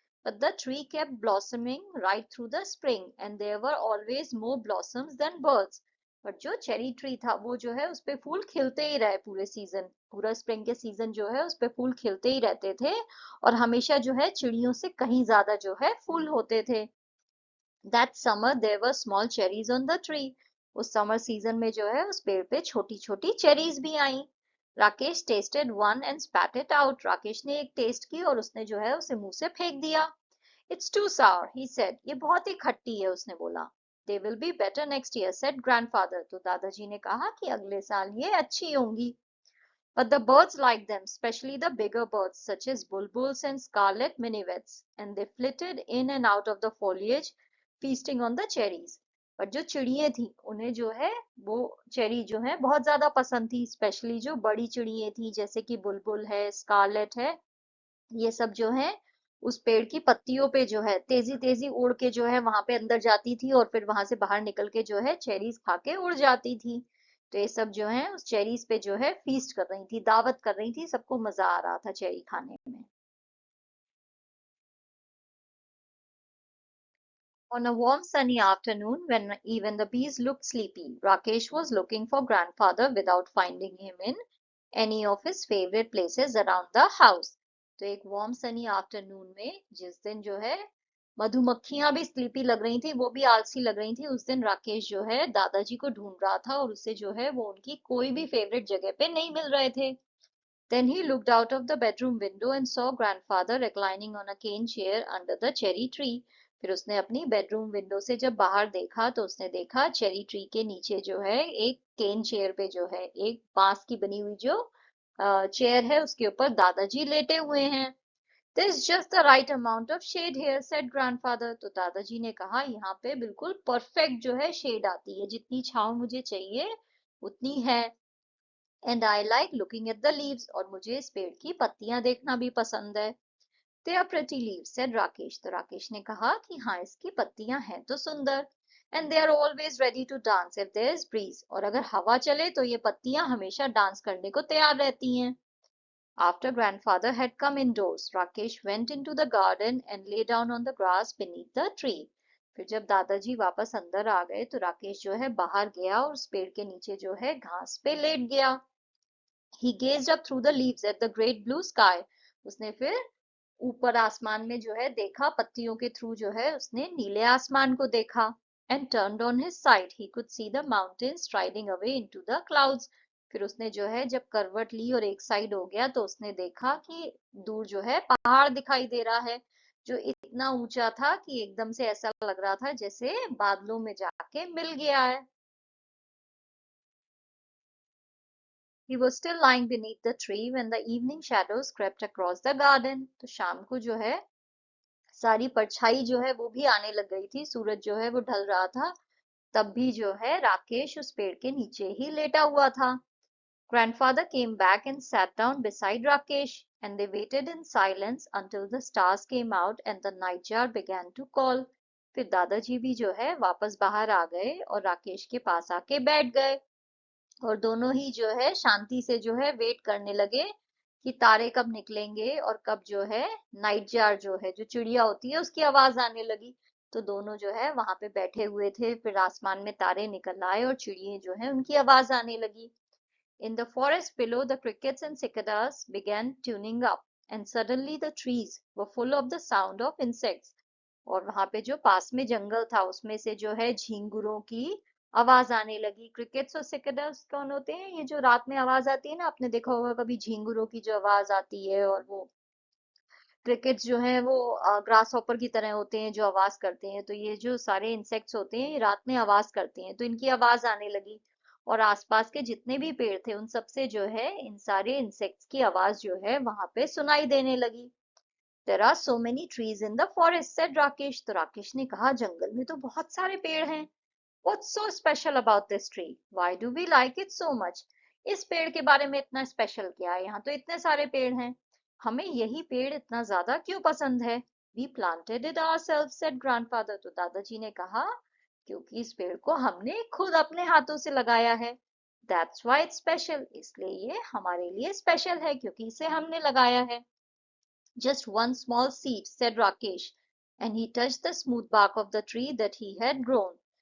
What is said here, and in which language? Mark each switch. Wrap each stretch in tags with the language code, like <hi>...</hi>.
<en>But the tree kept blossoming right through the spring, and there were always more blossoms than birds.</en> <hi>But जो cherry tree था वो जो है उस पे फूल खिलते ही रहे पूरे सीजन, पूरा स्प्रिंग के सीजन जो है उस पे फूल खिलते ही रहते थे और हमेशा जो है चिड़ियों से कहीं ज्यादा जो है फूल होते थे।</hi> <en>That summer there were small cherries on the tree.</en> <hi>उस समर सीजन में जो है उस पेड़ पे छोटी छोटी चेरीज भी आई। Rakesh</hi> <en>Tasted one and spat it out.</en> <hi>Rakesh ने एक टेस्ट की और उसने जो है उसे मुंह से फेंक दिया।</hi> <en>It's too sour, he said.</en> <hi>ये बहुत ही खट्टी है, उसने बोला।</hi> <en>They will be better next year, said grandfather.</en> <hi>तो दादाजी ने कहा कि अगले साल ये अच्छी होंगी।</hi> <en>But the birds liked them, especially the bigger birds such as bulbuls and scarlet minivets, and they flitted in and out of the foliage, feasting on the cherries.</en> <hi>पर जो चिड़ियां थी उन्हें जो है वो चेरी जो है बहुत ज्यादा पसंद थी, स्पेशली जो बड़ी चिड़ियां थी जैसे कि बुलबुल है, स्कारलेट है। ये सब जो है उस पेड़ की पत्तियों पे जो है तेजी तेजी उड़ के जो है वहां पे अंदर जाती थी और फिर वहां से बाहर निकल के जो है चेरीज खा के उड़ जाती थी। तो ये सब जो है उस चेरीज पे जो है फीस्ट कर रही थी, दावत कर रही थी, सबको मजा आ रहा था चेरी खाने में।</hi> <en>On a warm sunny afternoon, when even the bees looked sleepy, Rakesh was looking for grandfather without finding him in any of his favorite places around the house.</en> <hi>तो एक वार्म सनी आफ्टरनून में जिस दिन जो है मधुमक्खियां भी स्लीपी लग रही थी, वो भी आलसी लग रही थी, उस दिन राकेश जो है दादाजी को ढूंढ रहा था और उसे जो है वो उनकी कोई भी फेवरेट जगह पे नहीं मिल रहे थे।</hi> <en>Then he looked out of the bedroom window and saw grandfather reclining on a cane chair under the cherry tree.</en> <hi>फिर उसने अपनी बेडरूम विंडो से जब बाहर देखा तो उसने देखा चेरी ट्री के नीचे जो है एक केन चेयर पे जो है एक बांस की बनी हुई जो चेयर है उसके ऊपर दादाजी लेटे हुए हैं।</hi> <en>There's just the right amount of shade here, said grandfather.</en> <hi>तो दादाजी ने कहा यहाँ पे बिल्कुल परफेक्ट जो है शेड आती है, जितनी छांव मुझे चाहिए उतनी है.</hi> <en>And I like looking at the leaves.</en> <hi>और मुझे इस पेड़ की पत्तियां देखना भी पसंद है.</hi> <en>They are pretty leaves, said Rakesh.</en> <hi>तो राकेश ने कहा कि हाँ, इसकी पत्तियां हैं तो सुंदर.</hi> <en>And they are always ready to dance if there is breeze.</en> <hi>और अगर हवा चले तो ये पत्तियां हमेशा डांस करने को तैयार रहती हैं.</hi> <en>After grandfather had come indoors, Rakesh went into the garden and lay down on the grass beneath the tree.</en> <hi>फिर जब दादाजी वापस अंदर आ गए तो राकेश जो है बाहर गया और उस पेड़ के नीचे जो है घास पे लेट गया.</hi> <en>He gazed up through the leaves at the great blue sky.</en> <hi>उसने फिर ऊपर आसमान में जो है देखा, पत्तियों के थ्रू जो है उसने नीले आसमान को देखा.</hi> <en>And turned on his side, he could see the mountains striding away into the clouds.</en> <hi>फिर उसने जो है जब करवट ली और एक साइड हो गया तो उसने देखा कि दूर जो है पहाड़ दिखाई दे रहा है, जो इतना ऊंचा था कि एकदम से ऐसा लग रहा था जैसे बादलों में जाके मिल गया है. He was still lying beneath the tree when the evening shadows crept across the garden. तो शाम को जो है सारी परछाई जो है वो भी आने लग गई थी, सूरज जो है वो ढल रहा था. तब भी जो है राकेश उस पेड़ के नीचे ही लेटा हुआ था.</hi> <en>Grandfather came back and sat down beside Rakesh, and they waited in silence until the stars came out and the nightjar began to call.</en> <hi>फिर दादाजी भी जो है वापस बाहर आ गए और राकेश के पास आके बैठ गए और दोनों ही जो है शांति से जो है वेट करने लगे कि तारे कब निकलेंगे और कब जो है नाइट जार जो है, जो चिड़िया होती है, उसकी आवाज आने लगी. तो दोनों जो है वहां पे बैठे हुए थे, फिर आसमान में तारे निकल आए और चिड़िया जो है उनकी आवाज आने लगी. In the forest below, the crickets and cicadas began tuning up, and suddenly the trees were full of the sound of insects. और वहां पे जो पास में जंगल था उसमें से जो है झींगुरों की आवाज आने लगी. क्रिकेट्स और सिकड़स कौन होते हैं? ये जो रात में आवाज आती है ना, आपने देखा होगा कभी झींगुरों की जो आवाज आती है. और वो क्रिकेट्स जो है वो ग्रास हॉपर की तरह होते हैं जो आवाज करते हैं. तो ये जो सारे इंसेक्ट्स होते हैं ये रात में आवाज करते हैं, तो इनकी आवाज आने लगी. और आसपास के जितने भी पेड़ थे उन सबसे जो है इन सारे इंसेक्ट्स की आवाज जो है वहां पे सुनाई देने लगी.</hi> <en>There are so many trees in the forest, said Rakesh.</en> <hi>तो राकेश ने कहा जंगल में तो बहुत सारे पेड़ हैं.</hi> <en>What's so special about this tree? Why do we like it so much?</en> <hi>इस पेड़ के बारे में इतना स्पेशल क्या है? यहाँ तो इतने सारे पेड़ हैं, हमें यही पेड़ इतना ज्यादा क्यों पसंद है?</hi> <en>We planted it ourselves, said grandfather.</en> <hi>तो दादाजी ने कहा क्योंकि इस पेड़ को हमने खुद अपने हाथों से लगाया है.</hi> <en>That's why it's special.</en> <hi>इसलिए ये हमारे लिए स्पेशल है क्योंकि इसे हमने लगाया है.</hi> <en>Just one small seed, said Rakesh, and he touched the smooth bark of the tree that he had grown.</en>